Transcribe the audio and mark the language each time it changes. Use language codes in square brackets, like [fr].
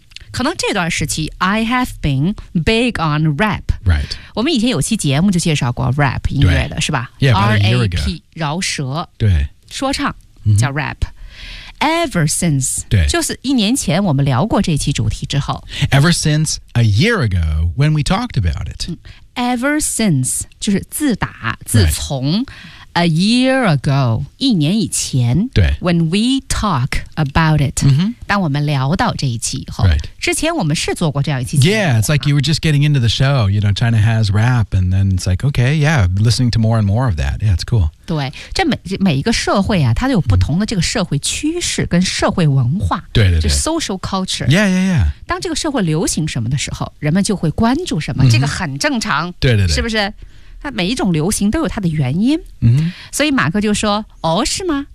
[zh] 可能这段时期 [en] I have been big on rap. Right. [zh] 我们以前有期节目就介绍过 rap 音乐的是吧 [en] ?RAP, [zh] 饶舌。对。说唱叫 [en] rap。Ever since, [zh] 对。就是一年前我们聊过这期主题之后。 [en] Ever since a year ago when we talked about it.、 Ever since, [zh] 就是自打自从。 [en] Right. A year ago, [zh] 一年以前对 [en] when we talk about it,、 [zh] 当我们聊到这一期以后、 [en] right. [zh] 之前我们是做过这样一期节目 [en] Yeah, it's like you were just getting into the show, you know, China has rap, and then it's like, okay, yeah, listening to more and more of that. Yeah, it's cool. [zh] 对这 每一个社会啊它都有不同的这个社会趋势跟社会文化。对对对。 [en] 就 social culture. Yeah, yeah, yeah. [zh] 当这个社会流行什么的时候人们就会关注什么、这个很正常。对对对。是不是它每一种流行都有它的原因、所以马克就说哦是吗